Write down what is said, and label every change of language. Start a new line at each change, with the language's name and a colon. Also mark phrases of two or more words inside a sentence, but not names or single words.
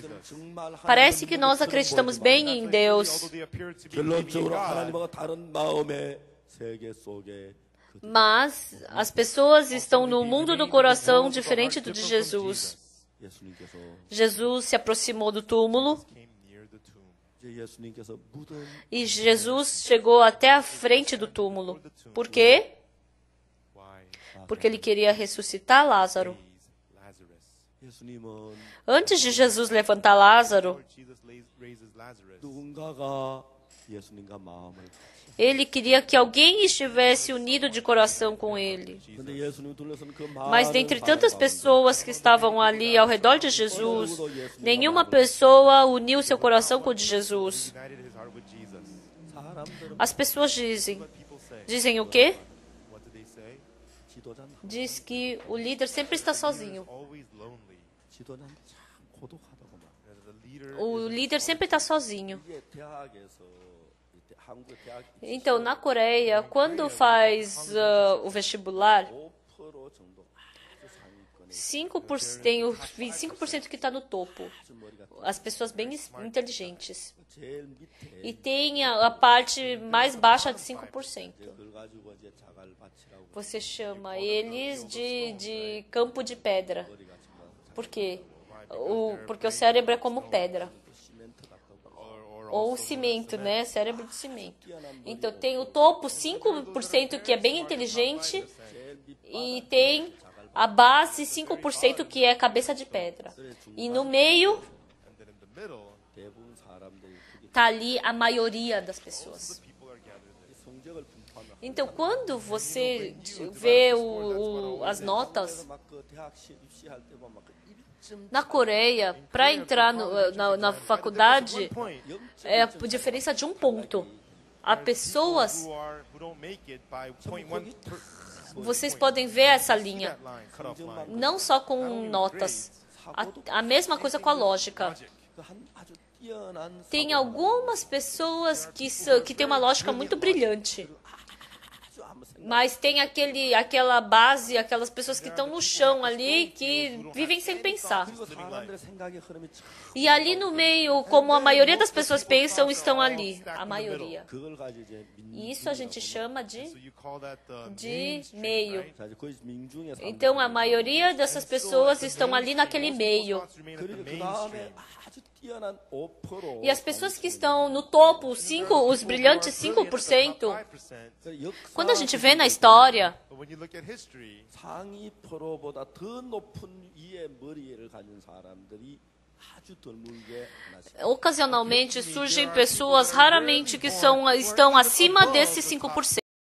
Portuguese: Parece que nós acreditamos bem em Deus, mas as pessoas estão no mundo do coração diferente do de Jesus. Jesus se aproximou do túmulo
Korean: 이제 예수님께서 무덤
Portuguese: E Jesus chegou até a frente do túmulo. Por quê?
English: Why?
Portuguese: Porque ele queria ressuscitar Lázaro.
English: Raise Lazarus.
Korean: 예수님은
Portuguese: Antes de Jesus levantar Lázaro,
English: Lord Jesus raises Lazarus.
Korean: 누군가가 예수님과 마음을
Portuguese: ele queria que alguém estivesse unido de coração com ele.
Korean: 근데 예수님 둘러서는 그
Portuguese: Mas
Korean: 많은
Portuguese: dentre
Korean: 사람
Portuguese: tantas
Korean: 가운데
Portuguese: pessoas que estavam ali ao redor de Jesus, nenhuma pessoa uniu seu coração com o de Jesus.
English: United his heart with Jesus.
Korean: 사람들은
Portuguese: As pessoas dizem.
English: What people say.
Portuguese: Dizem o quê?
English: What do they say?
Korean: 지도자는
Portuguese: Diz que o líder sempre está sozinho.
English: Always lonely.
Korean: 지도자는 참 고독하다고 말.
English: That the leader
Portuguese: O líder sempre está sozinho.
Korean: 이게 대학에서 한국 대학
Portuguese: Então, na Coreia, quando faz o vestibular,
Korean: 5% 정도 아주 상위권에
Portuguese: 5%, tem o 25% que está no topo.
Korean: 아주 머리가
Portuguese: As pessoas bem inteligentes.
Korean: 제일 밑에
Portuguese: E tem a parte mais baixa de 5%.
Korean: 그걸 가지고 이제 자갈 밭이라고
Portuguese: Você chama eles de campo de pedra.
Korean: 머리가 정말
Portuguese: Por quê? Porque o cérebro é como pedra.
Korean: 시멘트 같다고
Portuguese: Ou cimento, né? Cérebro de cimento. Então, tem o topo, 5% que é bem inteligente, e tem a base, 5% que é cabeça de pedra. E no meio,
English: and then in the middle
Korean: 대부분 사람들이 그게
Portuguese: está ali a maioria das pessoas.
English: people are gathered there.
Korean: 성적을 분포하면
Portuguese: Então, quando você vê as notas,
Korean: 막그 대학 입시할 때 보면 막 1점
Portuguese: na Coreia, para entrar na faculdade, é a diferença de 1 ponto. Há pessoas,
English: Who don't make it by 0.1
Portuguese: vocês podem ver essa linha,
English: that line, cut off line.
Portuguese: não só com notas, a mesma coisa com a lógica.
Korean: 그한 아주 뛰어난
Portuguese: Tem algumas pessoas que têm uma lógica muito brilhante,
Korean: 아주 아무 생각
Portuguese: mas tem aquela base, aquelas pessoas que estão no chão ali, que vivem sem pensar.
Korean: 그리고 사람들의 생각의 흐름이 참
Portuguese: E ali no meio, como a maioria das pessoas pensam, estão ali, a maioria.
Korean: 그걸 가지고 이제
Portuguese: E isso a gente chama
English: So you call that the
Portuguese: de
English: mainstream,
Portuguese: meio.
English: right?
Korean: 자, 이제 거의 민중의 사람들.
Portuguese: Então a maioria dessas pessoas estão ali naquele meio.
Korean: 그리고 그 다음에 아주 뛰어난 5%.
Portuguese: E as pessoas que estão no topo, os brilhantes 5%, quando a gente vê na história,
English: But when you look at history,
Korean: 상위 프로보다 더 높은 위의 머리를 가진 사람들이 아주 드물게 나타납니다.
Portuguese: ocasionalmente surgem pessoas raramente que estão acima desses 5%.